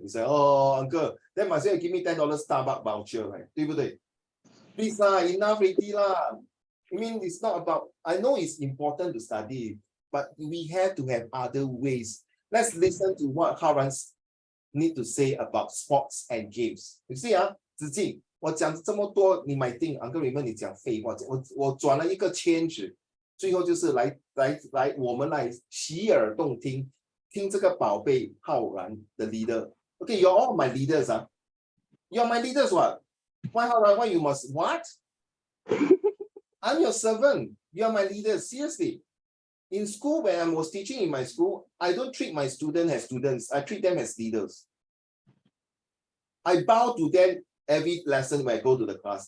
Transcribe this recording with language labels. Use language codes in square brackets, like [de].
[en] They say, oh, uncle, then must you give me $10 Starbucks voucher, right? Please, enough already lah. I mean, it's not about, I know it's important to study, but we have to have other ways. Let's listen to what Hao Ran need to say about sports and games. You see, [zh] Zijing, 我讲这么多，你 [en] might think [zh] Uncle Raymond 你讲废话，我转了一个圈子，最后就是来，我们来洗耳动听，听这个宝贝浩然的 leader. [en] Okay, you're all my leaders, You're my leaders, what? Why Hao Ran? Why you must what? I'm your servant. You're my leader. Seriously. In school, when I was teaching in my school, I don't treat my students as students. I treat them as leaders. I bow to them every lesson when I go to the class.